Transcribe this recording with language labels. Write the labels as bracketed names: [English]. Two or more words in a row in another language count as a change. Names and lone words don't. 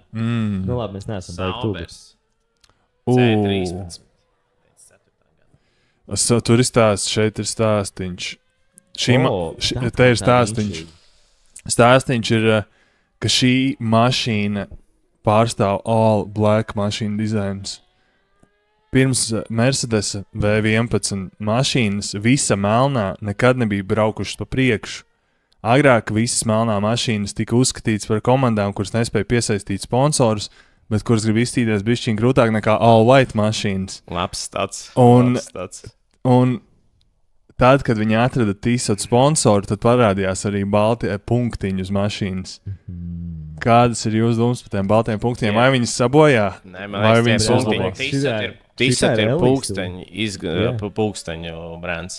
[Latvian] Labi, mēs neesam baigi tuvi. C13. Tur ir stāsts, šeit ir stāstiņš. Te ir stāstiņš. Stāstiņš ir, ka šī mašīna pārstāv [English] all black [Latvian] mašīnu dizains. Pirms Mercedes V11 mašīnas visa melnā nekad nebija braukušas pa priekšu. Agrāk visas melnā mašīnas tika uzskatītas par komandām, kuras nespēja piesaistīt sponsorus, bet kuras grib iztīties bišķiņ grūtāk nekā [English] all white [Latvian] mašīnas. Labs tāds. Un tad, kad viņi atrada tīsot sponsoru, tad parādījās arī balti punktiņi uz mašīnas. Kādas ir jūsu domas par tiem baltiem punktiem? Vai viņas sabojā? Nē, man liekas, tīsot ir pulksteņu brands.